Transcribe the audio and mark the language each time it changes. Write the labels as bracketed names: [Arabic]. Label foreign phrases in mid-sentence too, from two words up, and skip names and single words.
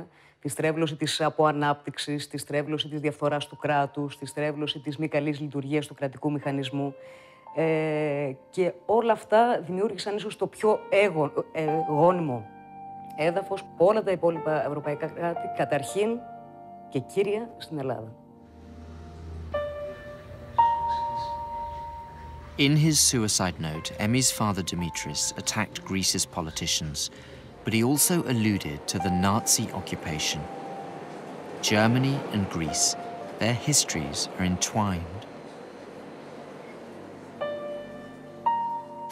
[Greek] Τη στρέβλωση της αποανάπτυξης, τη στρέβλωση της διαφθοράς του κράτους, τη στρέβλωση της μη καλής λειτουργίας του κρατικού μηχανισμού. Και όλα αυτά δημιούργησαν ίσως το πιο γόνιμο έδαφος από όλα τα υπόλοιπα ευρωπαϊκά κράτη, καταρχήν και κύρια στην Ελλάδα. [English] In his suicide note, Emmi's father Dimitris attacked Greece's politicians, but he also alluded to the Nazi occupation. Germany and Greece, their histories are entwined.